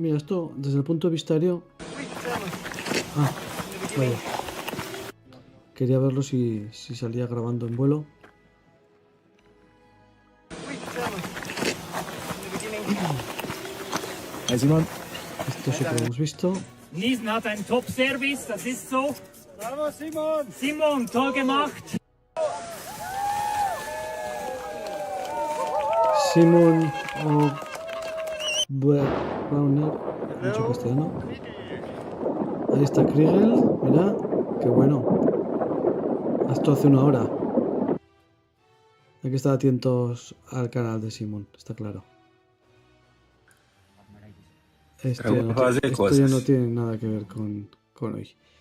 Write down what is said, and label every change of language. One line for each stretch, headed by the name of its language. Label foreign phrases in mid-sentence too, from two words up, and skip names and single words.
Spanish: Mira, esto desde el punto de vista aéreo. Ah, vaya. Quería verlo si salía grabando en vuelo. Simon. Esto sí que lo hemos visto.
German: Niesen hat einen Top-Service, das ist so. Bravo, Simon! Simon, toll gemacht. Simon Browner,
Spanish: mucho castellano. Ahí está Kriegel, mira, qué bueno. Esto hace una hora. Hay que estar atentos al canal de Simon, está claro. Esto ya no tiene nada que ver con hoy.